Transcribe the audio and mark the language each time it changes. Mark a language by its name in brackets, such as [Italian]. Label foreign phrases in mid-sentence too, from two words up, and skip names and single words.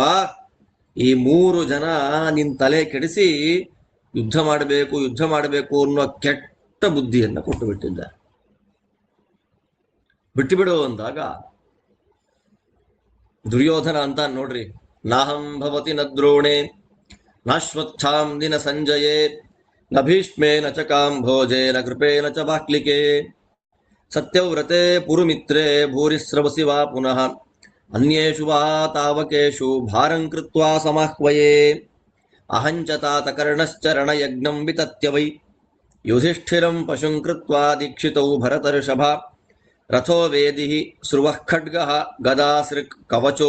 [Kannada] ಈ 3 ಜನ ನಿನ್ ತಲೆ ಕೆಡಿಸಿ ಯುದ್ಧ ಮಾಡಬೇಕು ಅನ್ನೋ ಕೆಟ್ಟ ಬುದ್ಧಿಯನ್ನ ಕೊಟ್ಟು ಬಿಟ್ಟಿದ್ದಾರೆ. ಬಿಟ್ಟು ಅಂದಾಗ ದುರ್ಯೋಧನ ಅಂತ ನೋಡ್ರಿ, [Sanskrit] नाहं भवति न द्रोणे नाश्वत्थां दिन संजये न भीष्मे न च काम्भोजे न कृपेन च बाक्लिके सत्यव्रते पुरुमित्रे भूरिश्रवसि वा पुनः अन्येषु वा तावकेषु भारं कृत्वा समाह्वये अहंच तात कर्णश्चरण यज्ञं वितत्य वै युधिष्ठिरं पशुं कृत्वा दीक्षितौ भरतर्षभ रथो वेदिः स्रुवः खड्गः गदासृक् कवचो